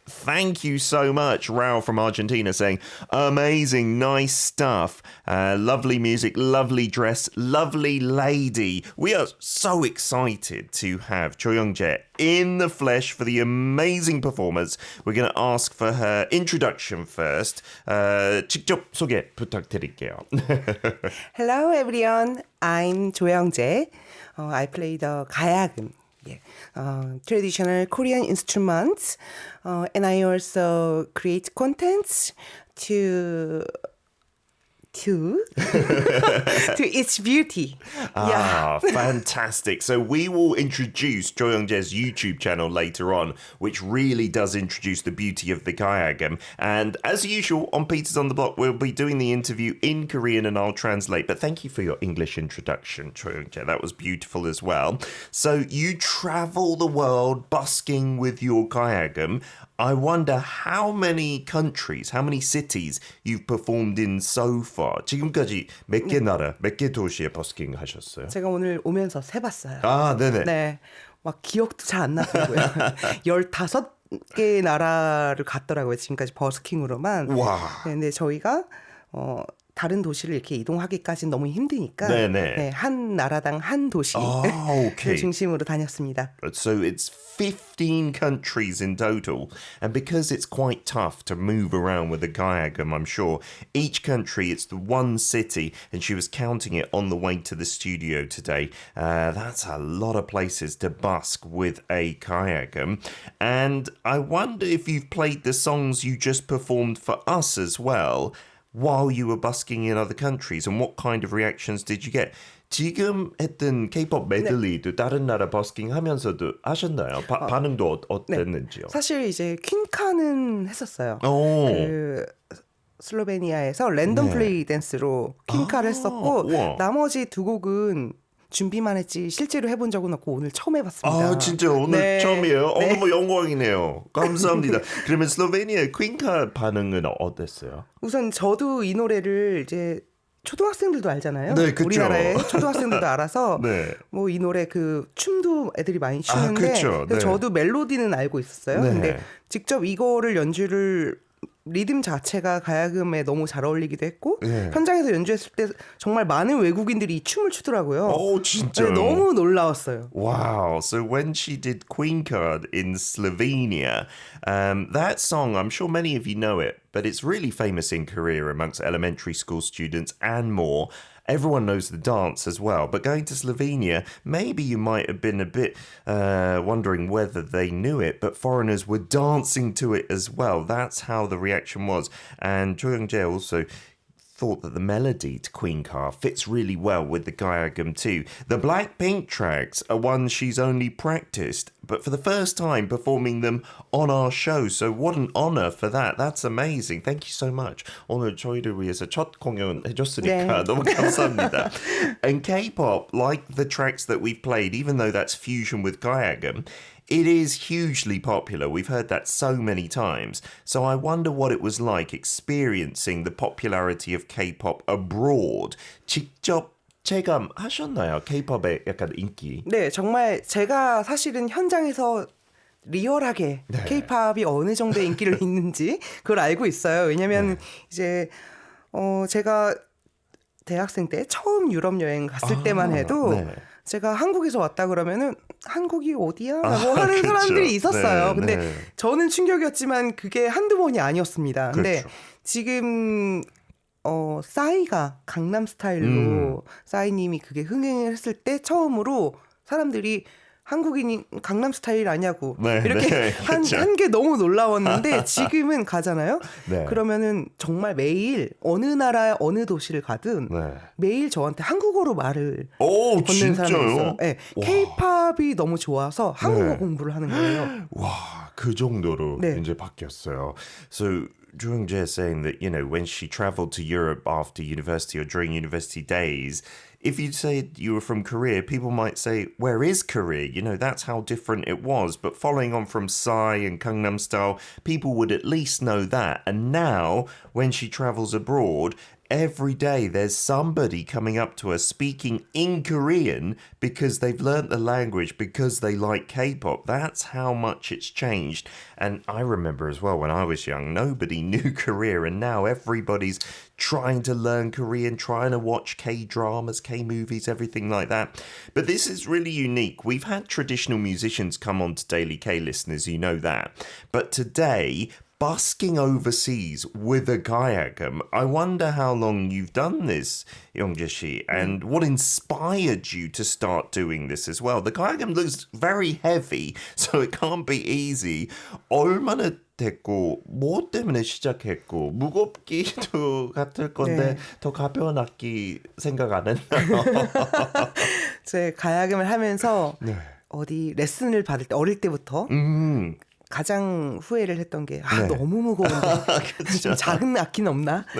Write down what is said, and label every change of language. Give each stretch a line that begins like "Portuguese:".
English: Thank you so much. Rao from Argentina saying, amazing, nice stuff. Lovely music, lovely dress, lovely lady. We are so excited to have Cho Young-jae in the flesh for the amazing performance. We're going to ask for her introduction first.
Korean: 직접 소개 부탁드릴게요.
English: Hello everyone, I'm Cho Young-jae. I play the gayagum, traditional Korean instruments, and I also create contents to its beauty. Fantastic. So we will introduce Cho Young-jae's YouTube channel later on, which really does introduce the beauty of the gayagum. And as usual, on Peter's on the Block, we'll be doing the interview in Korean and I'll translate. But thank you for your English introduction, Cho Young-jae. That was beautiful as well. So you travel the world busking with your gayagum. I wonder how many countries, how many cities you've performed in so far.
Korean: 지금까지 몇 개 나라, 몇 개 도시에 버스킹 하셨어요? 제가 오늘 오면서 세봤어요. 네네. 네, 막 기억도 잘 안 나더라고요. 15개 나라를 갔더라고요. 지금까지 버스킹으로만. 와. 근데 저희가 다른 도시를 이렇게 이동하기까지는 너무 힘드니까 네, 한 나라당 한 도시
English: okay.
Korean: 중심으로 다녔습니다.
English: So it's 15 countries in total. And because it's quite tough to move around with a gayagum, I'm sure, each country, it's the one city, and she was counting it on the way to the studio today. That's a lot of places to busk with a gayagum. And I wonder if you've played the songs you just performed for us as well, while you were busking in other countries, and what kind of reactions did you get?
Korean: 지금 했던 K-pop 메들리도 다른 나라 버스킹 하면서도 하셨나요? 반응도 어땠는지요? 네. 사실 이제 퀸카는 했었어요. 그 슬로베니아에서 랜덤 플레이 댄스로 퀸카를 했었고 우와. 나머지 두 곡은 준비만 했지 실제로 해본 적은 없고 오늘 처음 해봤습니다. 진짜 오늘 처음이에요? 너무 영광이네요. 감사합니다. 그러면 슬로베니아 퀸카 반응은 어땠어요? 우선 저도 이 노래를 이제 초등학생들도 알잖아요. 네, 그쵸. 우리나라의 초등학생들도 알아서 뭐 이 노래 그 춤도 애들이 많이 추는데 저도 멜로디는 알고 있었어요. 근데 직접 이거를 연주를 리듬 자체가 가야금에 너무 잘 어울리기도 했고 현장에서 연주했을 때 정말 많은 외국인들이 이 춤을 추더라고요. 진짜요? 너무 놀라웠어요.
English: Wow. So when she did Queen Card in Slovenia, that song, I'm sure many of you know it, but it's really famous in Korea amongst elementary school students and more. Everyone knows the dance as well, but going to Slovenia, maybe you might have been a bit wondering whether they knew it, but foreigners were dancing to it as well. That's how the reaction was. And Cho Young-jae also thought that the melody to Queen Card fits really well with the gayagum too. The Blackpink tracks are ones she's only practiced, but for the first time performing them on our show. So what an honor for that. That's amazing. Thank you so much.
Korean: 오늘 저희를 위해서 첫 공연 해줬으니까 너무 감사합니다.
English: And K-pop, like the tracks that we've played, even though that's fusion with gayagum, it is hugely popular. We've heard that so many times. So I wonder what it was like experiencing the popularity of K-pop abroad.
Korean: 직접 체감하셨나요? K-팝의 약간 인기. 네, 정말 제가 사실은 현장에서 리얼하게 네. K-팝이 어느 정도의 인기를 있는지 그걸 알고 있어요. 왜냐면 이제 제가 대학생 때 처음 유럽 여행 갔을 때만 해도 제가 한국에서 왔다 그러면은 한국이 어디야? 라고 하는 그렇죠. 사람들이 있었어요. 네, 근데 저는 충격이었지만 그게 한두 번이 아니었습니다. 근데 그렇죠. 지금 싸이가 강남 스타일로 싸이님이 그게 흥행을 했을 때 처음으로 사람들이 한국인이 강남 스타일 아냐고 이렇게 한 게 너무 놀라웠는데 지금은 가잖아요. 그러면은 정말 매일 어느 나라 어느 도시를 가든 매일 저한테 한국어로 말을 건네는 사람이 있어요. 네. K-팝이 너무 좋아서 한국어 공부를 하는 거예요. 와, 그 정도로 이제 바뀌었어요.
English: So Jung-jae is saying that, you know, when she traveled to Europe after university or during university days, if you said you were from Korea, people might say, where is Korea? You know, that's how different it was. But following on from Psy and Gangnam Style, people would at least know that. And now, when she travels abroad, every day there's somebody coming up to her speaking in Korean because they've learnt the language, because they like K-pop. That's how much it's changed. And I remember as well when I was young, nobody knew Korea, and now everybody's trying to learn Korean, trying to watch K-dramas, K-movies, everything like that. But this is really unique. We've had traditional musicians come on to Daily K, listeners, you know that. But today, busking overseas with a kayakam. I wonder how long you've done this, Youngjae-shi, and what inspired you to start doing this as well. The kayakam looks very heavy, so it can't be easy.
Korean: 얼마나 됐고, 뭐 때문에 시작했고, 무겁기도 같을 건데 더 가벼운 악기 생각 안 했나요? 제 가야금을 하면서 어디 레슨을 받을 때 어릴 때부터 가장 후회를 했던 게 너무 무거운데 좀 작은 악기는 없나?